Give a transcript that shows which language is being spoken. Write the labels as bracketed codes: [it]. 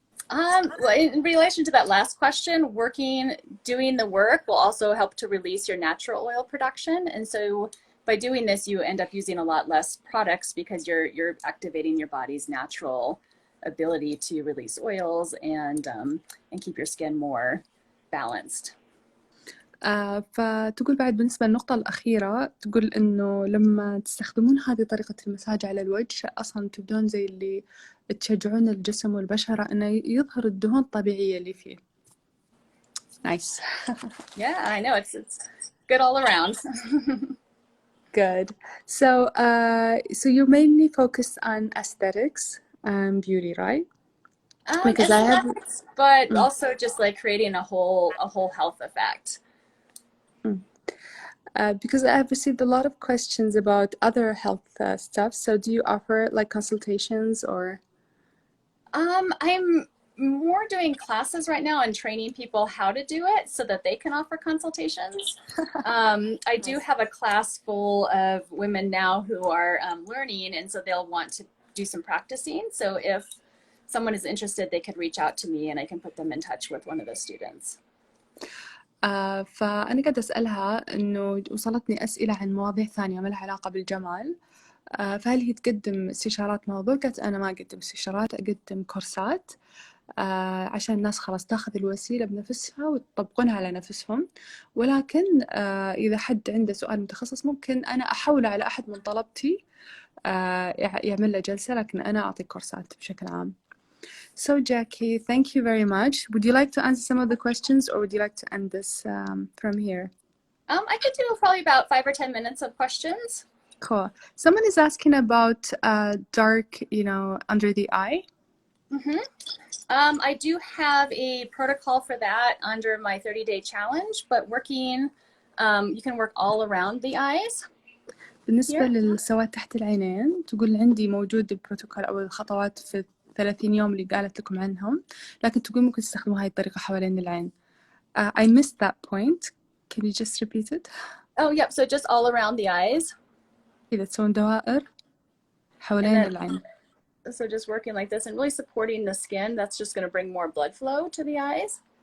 [en] Well, in relation to that last question, doing the work will also help to release your natural oil production. And so by doing this, you end up using a lot less products because you're activating your body's natural ability to release oils and keep your skin more balanced. [ar] فتقول بعد بالنسبة للنقطة الأخيرة تقول إنه لما تستخدمون هذه طريقة المساج على الوجه أصلاً تبدون زي اللي تشجعون الجسم والبشرة إنه يظهر الدهون الطبيعية اللي فيه. [en] Nice. Yeah, I know it's good all around. Good. So you're mainly focused on aesthetics and beauty, right? Because aesthetics, but also just like creating a whole health effect. Because I've received a lot of questions about other health stuff. So do you offer like consultations or? I'm more doing classes right now and training people how to do it so that they can offer consultations. I do have a class full of women now who are learning, and so they'll want to do some practicing. So if someone is interested, they could reach out to me and I can put them in touch with one of the students. [ar] فأنا قاعدة أسألها إنه وصلتني أسئلة عن مواضيع ثانية ما لها علاقة بالجمال، فهل هي تقدم استشارات موضوع؟ قالت أنا ما أقدم استشارات، أقدم كورسات عشان الناس خلاص تاخذ الوسيلة بنفسها ويطبقونها على نفسهم، ولكن إذا حد عنده سؤال متخصص ممكن أنا أحوله على أحد من طلبتي يعمل له جلسة، لكن أنا أعطي كورسات بشكل عام. [en] So Jackie, thank you very much. Would you like to answer some of the questions, or would you like to end this from here? I could do probably about 5 or 10 minutes of questions. Cool. Someone is asking about dark, under the eye. Mm-hmm. I do have a protocol for that under my 30-day challenge, but working, you can work all around the eyes. [ar] بالنسبة للسواد تحت العينين تقول عندي موجود البروتوكول أو الخطوات في 30 يوم اللي قالت لكم عنهم، لكن تقول ممكن تستخدموا هاي الطريقة حوالين العين. [en] I missed that point. Can you just repeat it? Oh, yep. So just all around the eyes. [ar] إذا تسوون دوائر حوالين العين. [en] So just working like this and really supporting the skin. That's just going to bring more blood flow to the eyes.